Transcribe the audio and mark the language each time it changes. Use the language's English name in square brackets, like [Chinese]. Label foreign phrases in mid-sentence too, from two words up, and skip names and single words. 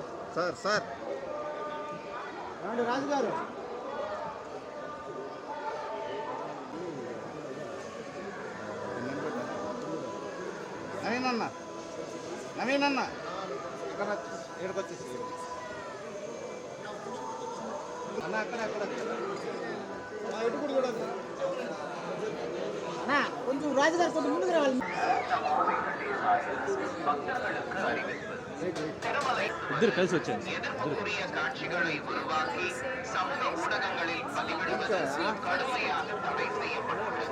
[Telugu] సార్ సార్ రాజుగారు నవీన్ అన్న ఇక్కడ ఇక్కడికొచ్చేసి అన్న అక్కడ కొంచెం రాజుగారు కొంచెం ముందుకు రావాలి. இద్దరు కలిసి వచ్చారు. [Tamil] காட்சிகளை உருவாக்கி சமூக ஊடகங்களில் பதிவிடுவது கடுமையாக தடை செய்யப்பட்டுள்ளது.